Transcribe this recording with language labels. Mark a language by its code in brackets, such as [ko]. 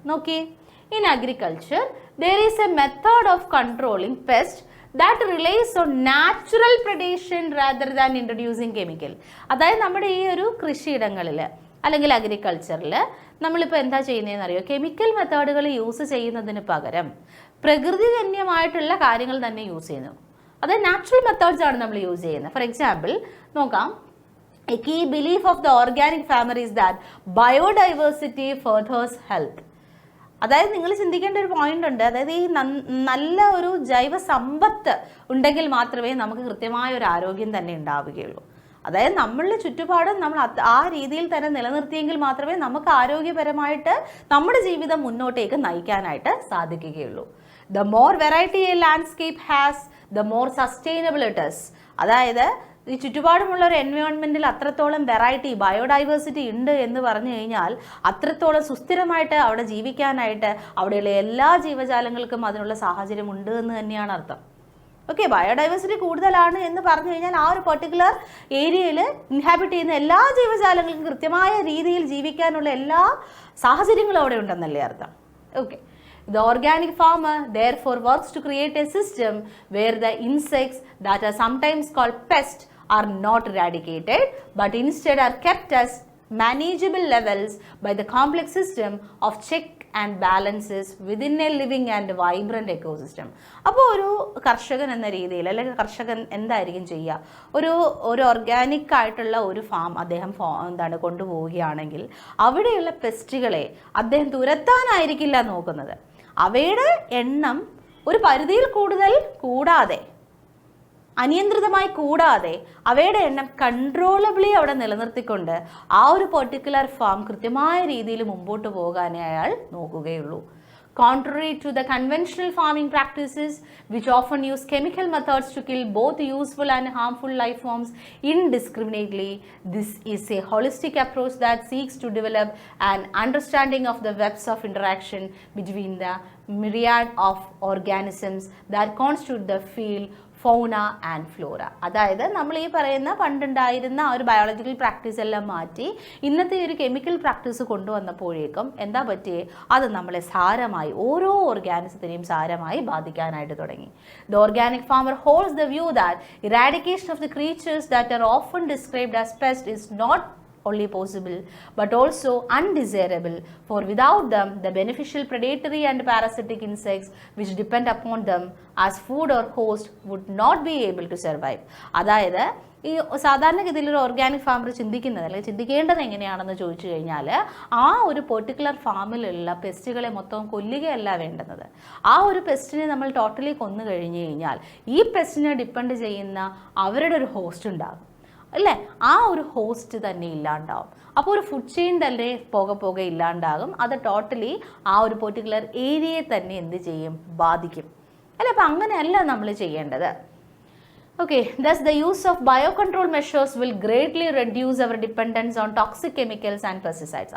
[en] നോക്കിയേ, in agriculture there is a method of controlling pests that relies on natural predation rather than introducing chemical. [ml] അതായത് നമ്മുടെ ഈ ഒരു കൃഷിയിടങ്ങളിൽ അല്ലെങ്കിൽ അഗ്രികൾച്ചറിൽ നമ്മളിപ്പോൾ എന്താ ചെയ്യുന്നതെന്ന് അറിയോ? കെമിക്കൽ മെത്തേഡുകൾ യൂസ് ചെയ്യുന്നതിന് പകരം പ്രകൃതിജന്യമായിട്ടുള്ള കാര്യങ്ങൾ തന്നെ യൂസ് ചെയ്യുന്നു. അതായത് നാച്ചുറൽ മെത്തേഡ്സ് ആണ് നമ്മൾ യൂസ് ചെയ്യുന്നത്. ഫോർ എക്സാമ്പിൾ നോക്കാം, [en] a key belief of the organic farmer is that biodiversity furthers health. [ml] അതായത് നിങ്ങൾ ചിന്തിക്കേണ്ട ഒരു പോയിന്റ് ഉണ്ട്. അതായത് ഈ നല്ല ഒരു ജൈവ സമ്പത്ത് ഉണ്ടെങ്കിൽ മാത്രമേ നമുക്ക് കൃത്യമായ ഒരു ആരോഗ്യം തന്നെ ഉണ്ടാവുകയുള്ളൂ. അതായത് നമ്മളുടെ ചുറ്റുപാടും നമ്മൾ ആ രീതിയിൽ തന്നെ നിലനിർത്തിയെങ്കിൽ മാത്രമേ നമുക്ക് ആരോഗ്യപരമായിട്ട് നമ്മുടെ ജീവിതം മുന്നോട്ടേക്ക് നയിക്കാനായിട്ട് സാധിക്കുകയുള്ളൂ. [en] The more variety a landscape has, the more sustainable it is. [ml] അതായത് ഈ ചുറ്റുപാടുമുള്ള ഒരു എൻവയോൺമെൻറ്റിൽ അത്രത്തോളം വെറൈറ്റി, ബയോഡൈവേഴ്സിറ്റി ഉണ്ട് എന്ന് പറഞ്ഞു കഴിഞ്ഞാൽ അത്രത്തോളം സുസ്ഥിരമായിട്ട് അവിടെ ജീവിക്കാനായിട്ട് അവിടെയുള്ള എല്ലാ ജീവജാലങ്ങൾക്കും അതിനുള്ള സാഹചര്യം ഉണ്ട് എന്ന് തന്നെയാണ് അർത്ഥം. ഓക്കെ, ബയോഡൈവേഴ്സിറ്റി കൂടുതലാണ് എന്ന് പറഞ്ഞു കഴിഞ്ഞാൽ ആ ഒരു പെർട്ടിക്കുലർ ഏരിയയിൽ ഇൻഹാബിറ്റ് ചെയ്യുന്ന എല്ലാ ജീവജാലങ്ങൾക്കും കൃത്യമായ രീതിയിൽ ജീവിക്കാനുള്ള എല്ലാ സാഹചര്യങ്ങളും അവിടെ ഉണ്ടെന്നല്ലേ അർത്ഥം. [en] Okay, the organic farmer therefore works to create a system where the insects that are sometimes called pests are not eradicated but instead are kept as manageable levels by the complex system of check and balances within a living and vibrant ecosystem. [ml] അപ്പോൾ ഒരു കർഷകൻ എന്ന രീതിയിൽ അല്ലെങ്കിൽ കർഷകൻ എന്തായിരിക്കും ചെയ്യുക? ഒരു ഓർഗാനിക് ആയിട്ടുള്ള ഒരു ഫാം അദ്ദേഹം കൊണ്ടുപോവുകയാണെങ്കിൽ അവിടെയുള്ള പെസ്റ്റുകളെ അദ്ദേഹം തുരത്താനായിരിക്കില്ല നോക്കുന്നത്. അവയുടെ എണ്ണം ഒരു പരിധിയിൽ കൂടുതൽ കൂടാതെ, അനിയന്ത്രിതമായി കൂടാതെ അവയുടെ എണ്ണം കൺട്രോളബിളി അവിടെ നിലനിർത്തിക്കൊണ്ട് ആ ഒരു പെർട്ടിക്കുലർ ഫാം കൃത്യമായ രീതിയിൽ മുമ്പോട്ട് പോകാനേ അയാൾ നോക്കുകയുള്ളൂ. [en] Contrary to the conventional farming practices, which often use chemical methods to kill both useful and harmful life forms indiscriminately, this is a holistic approach that seeks to develop an understanding of the webs of interaction between the myriad of organisms that constitute the field fauna and flora. [ml] അതായത് നമ്മൾ ഈ പറയുന്ന പണ്ടുണ്ടായിരുന്ന ആ ഒരു biological practice എല്ലാം മാറ്റി ഇന്നത്തെ ഒരു കെമിക്കൽ പ്രാക്ടീസ് കൊണ്ടുവന്നപ്പോഴേക്കും എന്താ പറ്റിയേ, അത് നമ്മളെ സാരമായി ഓരോ ഓർഗാനിസത്തിനെയും സാരമായി ബാധിക്കാനായിട്ട് തുടങ്ങി. [en] The organic farmer holds the view that eradication of the creatures that are often described as pests is not only possible but also undesirable, for without them the beneficial predatory and parasitic insects which depend upon them as food or host would not be able to survive. [ml] അതായത് ഈ സാധാരണഗതിയിൽ ഒരു organic farmer ചിന്തിക്കുന്നത് അല്ലെങ്കിൽ ചിന്തിക്കേണ്ടത് എങ്ങനെയാണെന്ന് ചോദിച്ചു കഴിഞ്ഞാൽ ആ ഒരു പെർട്ടിക്കുലർ ഫാമിലുള്ള പെസ്റ്റുകളെ മൊത്തം കൊല്ലുകയല്ല വേണ്ടുന്നത്. ആ ഒരു പെസ്റ്റിനെ നമ്മൾ ടോട്ടലി കൊന്നു കഴിഞ്ഞു കഴിഞ്ഞാൽ ഈ പെസ്റ്റിനെ ഡിപ്പെൻഡ് ചെയ്യുന്ന അവരുടെ ഒരു ഹോസ്റ്റ് ഉണ്ടാകും അല്ലേ, ആ ഒരു ഹോസ്റ്റ് തന്നെ ഇല്ലാണ്ടാവും. അപ്പോൾ ഒരു ഫുഡ് ചെയിൻ തന്നെ പോകെ ഇല്ലാണ്ടാകും. അത് ടോട്ടലി ആ ഒരു പെർട്ടിക്കുലർ ഏരിയയെ തന്നെ എന്ത് ചെയ്യും, ബാധിക്കും അല്ലേ. അപ്പം അങ്ങനെയല്ല നമ്മൾ ചെയ്യേണ്ടത്. [en] Okay, thus the use of biocontrol measures will greatly reduce our dependence on toxic chemicals and pesticides.